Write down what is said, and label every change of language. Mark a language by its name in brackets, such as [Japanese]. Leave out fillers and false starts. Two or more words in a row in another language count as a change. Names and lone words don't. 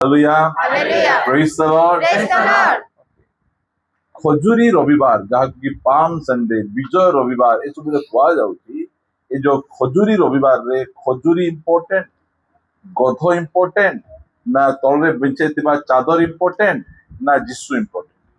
[English] Hallelujah. Hallelujah. Praise the Lord. Praise the Lord. [Odia] ଖଜୁରୀ ରବିବାର ଯାହାକି [English] Palm Sunday [Odia] ବିଜୟ ରବିବାର ଏସବୁରେ କୁହାଯାଉଛି। ଏ ଯୋଉ ଖଜୁରୀ ରବିବାରରେ ଖଜୁରୀ ଇମ୍ପୋର୍ଟାଣ୍ଟ, ଗଧ ଇମ୍ପୋର୍ଟାଣ୍ଟ, ନା ତଳରେ ବିଛେଇଥିବା ଚାଦର ଇମ୍ପୋର୍ଟାଣ୍ଟ, ନା ଯୀଶୁ ଇମ୍ପୋର୍ଟାଣ୍ଟ?